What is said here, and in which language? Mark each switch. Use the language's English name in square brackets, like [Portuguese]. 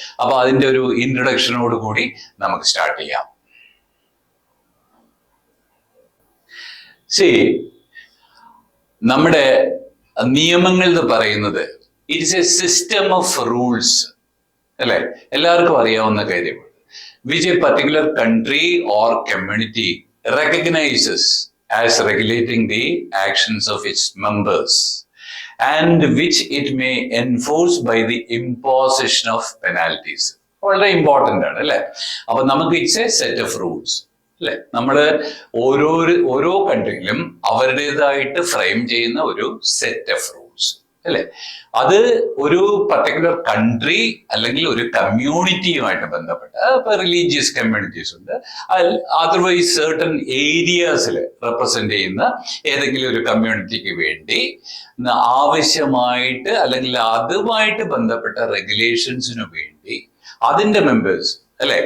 [Malayalam] അപ്പൊ അതിന്റെ ഒരു ഇൻട്രൊഡക്ഷനോട് കൂടി നമുക്ക് സ്റ്റാർട്ട് ചെയ്യാം. നമ്മുടെ നിയമങ്ങൾ എന്ന് പറയുന്നത് [English] it's a system of rules, [Malayalam] അല്ലെ? എല്ലാവർക്കും അറിയാവുന്ന കാര്യമാണ്. [English] Which a particular country or community recognizes as regulating the actions of its members and which it may enforce by the imposition of penalties. [Malayalam] വളരെ ഇമ്പോർട്ടൻ്റ് ആണ്, അല്ലെ? അപ്പൊ നമുക്ക് [English] it's a set of rules, [Malayalam] അല്ലെ? നമ്മള് ഓരോ കൺട്രിയിലും അവരുടേതായിട്ട് ഫ്രെയിം ചെയ്യുന്ന ഒരു സെറ്റ് ഓഫ് റൂൾസ്, അല്ലെ? അത് ഒരു പർട്ടിക്കുലർ കൺട്രി അല്ലെങ്കിൽ ഒരു കമ്മ്യൂണിറ്റിയുമായിട്ട് ബന്ധപ്പെട്ട, ഇപ്പൊ റിലീജിയസ് കമ്മ്യൂണിറ്റീസ് ഉണ്ട്, അതർവൈസ് സർട്ടൺ ഏരിയാസിൽ റെപ്രസെന്റ് ചെയ്യുന്ന ഏതെങ്കിലും ഒരു കമ്മ്യൂണിറ്റിക്ക് വേണ്ടി ആവശ്യമായിട്ട് അല്ലെങ്കിൽ അതുമായിട്ട് ബന്ധപ്പെട്ട റെഗുലേഷൻസിനു വേണ്ടി അതിന്റെ മെമ്പേഴ്സ്, അല്ലെ?